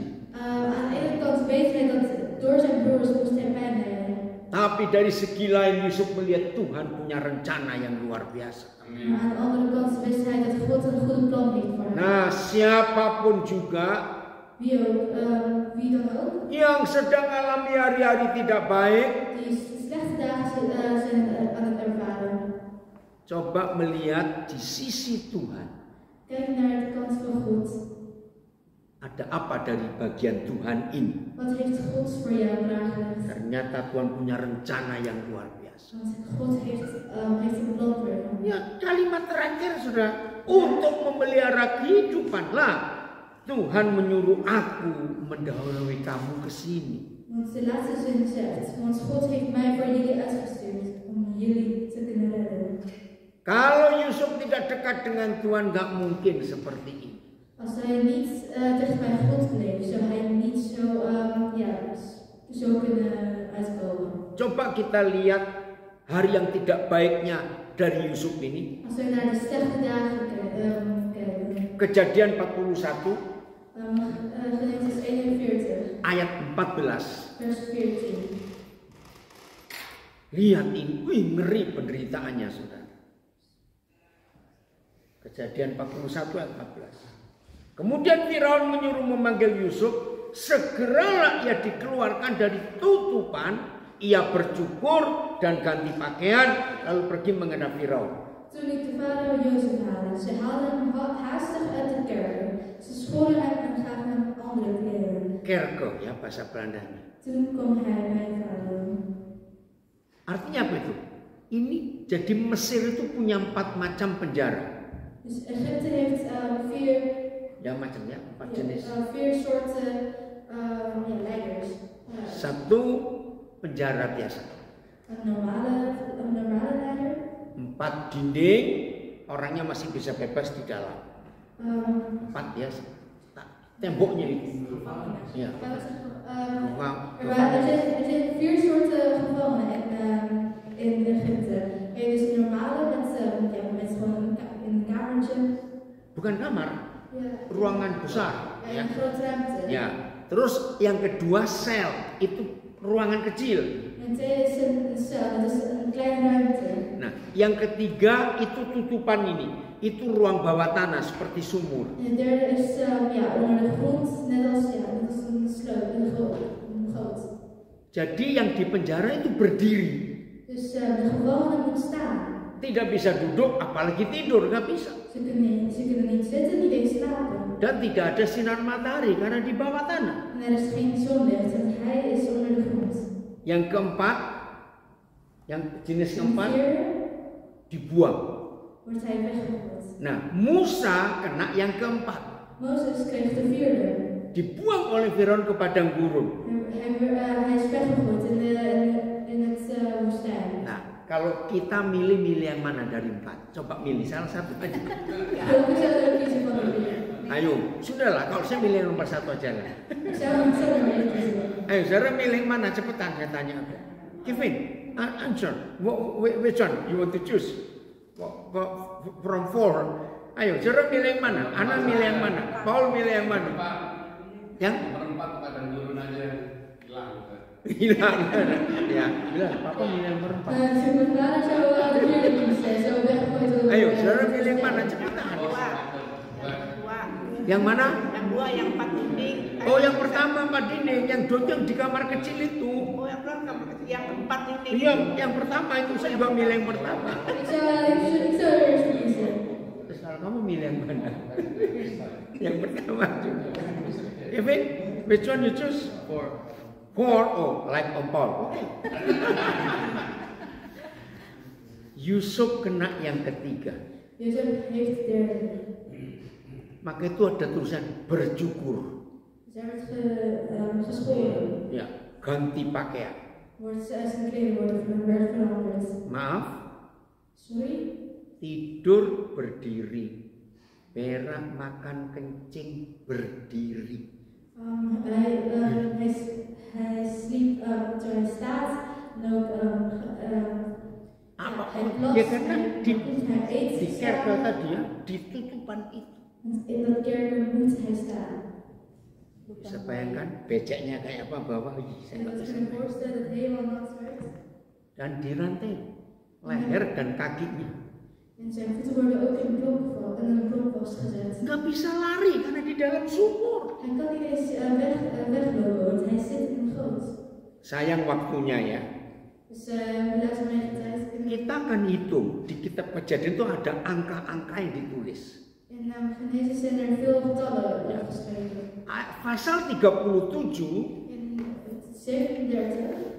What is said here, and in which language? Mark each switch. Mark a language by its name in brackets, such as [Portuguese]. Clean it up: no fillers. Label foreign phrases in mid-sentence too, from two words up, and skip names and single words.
[Dutch] Aan de ene kant weet hij dat door zijn broers moest hij pijn lijden. [Indonesian] Tapi dari segi lain Yusuf melihat Tuhan punya rencana yang luar biasa. [Dutch] Maar aan de andere kant wist hij dat God een goede plan heeft voor hem. [Indonesian] Nah, siapapun juga [Dutch] Wie dan ook. [Indonesian] yang sedang alami hari-hari tidak baik, [Dutch] Die slechte dagen zijn aan het ervaren. [Indonesian] coba melihat di sisi Tuhan. [Dutch] Kijk naar de kant van God. [Indonesian] Ada apa dari bagian Tuhan ini? [Dutch] Wat heeft God voor jou klaargelegd? [Indonesian] Ternyata Tuhan punya rencana yang luar biasa. [Dutch] Want God heeft een plan voor jou. [Indonesian] Ya, kalimat terakhir sudah untuk memelihara kehidupan lah. Tuhan menyuruh aku mendahului kamu ke sini. [Dutch] Want de laatste zin zegt, want God heeft mij voor jullie uitgestuurd om jullie te kunnen redden. [Indonesian] Kalau Yusuf tidak dekat dengan Tuhan, nggak mungkin seperti ini. [Dutch] Als hij niet dicht bij God bleef, zou hij niet zo kunnen uitkomen. [Indonesian] Coba kita lihat hari yang tidak baiknya dari Yusuf ini. [Dutch] Als we naar de slechte dagen kijken. [Indonesian] Kejadian 41 [Dutch] Genesis 41. [Indonesian] ayat 14. [Dutch] Vers 14. [Indonesian] Lihat ini, wih, ngeri penderitaannya, saudara. Kejadian 41 ayat 14. Kemudian Firaun menyuruh memanggil Yusuf. Segeralah ia dikeluarkan dari tutupan. Ia bercukur dan ganti pakaian, lalu pergi menghadap Firaun. [Dutch] Toen liet de farao Jozef halen. Ze haalden hem haastig uit de kerker. Ze schoren hem en gaven hem andere kleren. [Indonesian] Kerker, ya bahasa Belandanya. [Dutch] Toen kwam hij bij farao. [Indonesian] Artinya apa itu? Ini jadi Mesir itu punya 4 macam penjara. [Dutch] Dus Egypte heeft 4 [Indonesian] Ya macam ya, 4 jenis. [Dutch] 4 soorten leiders. [Indonesian] Satu penjara biasa. [Dutch] Een normale leider. [Indonesian] 4 dinding, orangnya masih bisa bebas di dalam. 4 biasa. Temboknya itu. Ya. [Dutch] Er zijn 4 soorten gevangenen in Egypte. Er is een normale met gewoon een kamertje. [Indonesian] Bukan kamar, ruangan besar. [Dutch] Een grote ruimte. [Indonesian] Ya. Terus yang kedua sel, itu ruangan kecil. [Dutch] En tweede is een cel, dat is een kleine ruimte. [Indonesian] Nah, yang ketiga itu tutupan ini, itu ruang bawah tanah seperti sumur. [Dutch] En de derde is onder de grond, net als een sloot, een goot. [Indonesian] Jadi yang di penjara itu berdiri. [Dutch] Dus de gevangenen moeten staan. [Indonesian] Tidak bisa duduk, apalagi tidur, nggak bisa. [Dutch] Ze kunnen niet zitten, niet eens slapen. [Indonesian] Dan tidak ada sinar matahari karena di bawah tanah. [Dutch] En er is geen zonlicht, want hij is onder de grond. [Indonesian] Yang keempat, yang jenis keempat dibuang. [Dutch] Wordt hij weggegooid. [Indonesian] Nah, Musa kena yang keempat. [Dutch] Mozes kreeg de vierde. [Indonesian] Dibuang oleh Firaun ke padang gurun. [Dutch] Hij is weggegooid in het woestijn. [Indonesian] Nah, kalau kita milih yang mana dari 4? Coba milih salah satu aja. [Dutch] Welke zou je kiezen van de vier? [Indonesian] Ayo, sudahlah, kalau saya milih nomor 1 aja lah. [Dutch] Zou er kiezen? [Indonesian] Ayo, saudara milih mana? Cepetan, saya tanya. [English] Kevin, answer. Which one you want to choose? From 4. [Indonesian] Ayo, saudara milih yang mana? Ana milih yang mana? Paul milih yang mana? Yang? Nomor 4 pada gurun aja hilang. Hilang. Ya, bilang papa milih yang berempat. Sementara coba [Dutch] verkeerde kiezen. Zo weggooit door. [Indonesian] Ayo, saudara pilih yang mana? Cepetan. Dua. Yang mana? Yang dua, yang 4 dinding. Oh, yang pertama 4 dinding, yang yang di kamar kecil itu. Oh, yang belum kamar kecil, yang 4 dinding. Iya, yang pertama itu saya juga milih yang pertama. [Dutch] Ik zou eerst kiezen. [Indonesian] Terus kalau kamu milih yang mana? Yang pertama juga. [English] Kevin, which one you choose? 4. Oh, like Om Paul. [Indonesian] Oke. Yusuf kena yang ketiga. [Dutch] Jozef heeft de derde. [Indonesian] Maka itu ada tulisan bercukur. [Dutch] Zij werd geschoren. [Indonesian] Ya, ganti pakaian. [Dutch] Zijn kleding werd veranderd. [Indonesian] Maaf, [Dutch] Sorry? [Indonesian] tidur berdiri. Berak makan kencing berdiri. [Dutch] Hij sliep terwijl hij staat en ook [Indonesian] Apa? [Dutch] hij plast [Indonesian] Ya karena [Dutch] hij eet [Indonesian] di kerkel [Dutch] staan. [Indonesian] tadi ya, di tutupan itu. [Dutch] In dat kerker moet hij staan. [Indonesian] Bisa bayangkan beceknya kayak apa bawah. Saya [Dutch] En [Indonesian] nggak [Dutch] dat [Indonesian] bisa. [Dutch] kun je voorstellen dat het helemaal nat werd. [Indonesian] Dan dirantai leher dan kakinya. [Dutch] En zijn voeten worden ook in een blok vastgezet. [Indonesian] Nggak bisa lari karena di dalam sumur. [Dutch] Hij kan niet eens weglopen, want hij zit in de goot. [Indonesian] Sayang waktunya ya. [Dutch] Dus laten we even tijd. [Indonesian] Kita akan hitung di kitab Kejadian itu ada angka-angka yang ditulis. [Dutch] In Genesis zijn er veel getallen opgeschreven. [Indonesian] Pasal 37, [Dutch] In 37.